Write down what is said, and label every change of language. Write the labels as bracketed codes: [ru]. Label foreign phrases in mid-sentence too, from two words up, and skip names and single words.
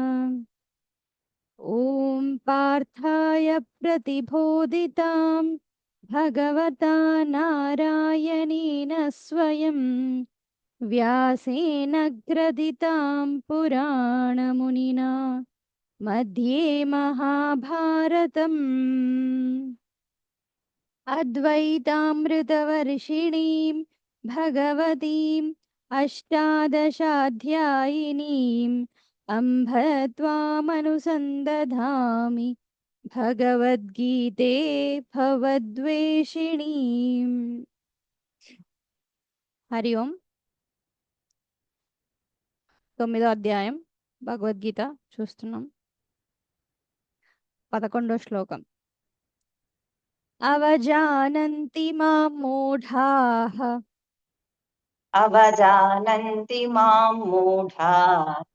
[sa] ఓం పార్థాయ ప్రతిబోధితాం భగవతా నారాయణేన స్వయం వ్యాసేన గ్రథితాం పురాణమునినా मध्ये महाभारतम् अद्वैतामृतवर्षिणीं भगवतीम् अष्टादशाध्यायिनीम् अम्भ त्वामनुसन्दधामि भगवद्गीते भवद्वेषिणीम्. हरि ओम्. [te] 9వ అధ్యాయం భగవద్గీత చూస్తున్నాం. [sa] 11వ శ్లోకం. అవజానంతి మాం మూఢాః అవజానంతి మాం మూఢాః